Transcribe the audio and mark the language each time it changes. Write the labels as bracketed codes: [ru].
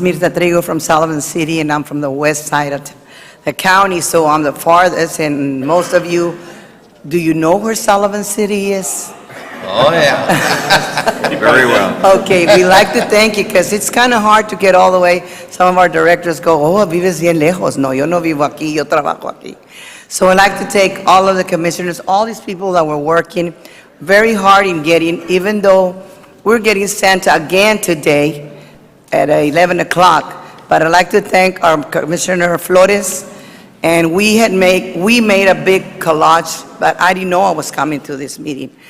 [en] Mirta Trigo from Sullivan City, and I'm from the west side of the county, so I'm the farthest, and most of you, do you know where Sullivan City is? Oh, yeah. Very well. Okay, we like to thank you, because it's kind of hard to get all the way. Some of our directors go, oh, [es] vives bien lejos. No, yo no vivo aquí, yo trabajo aquí. [en] So I'd like to thank all of the commissioners, all these people that were working very hard in getting, even though we're getting Santa again today at 11 o'clock, but I'd like to thank our Commissioner Flores, and we made a big collage, but I didn't know I was coming to this meeting.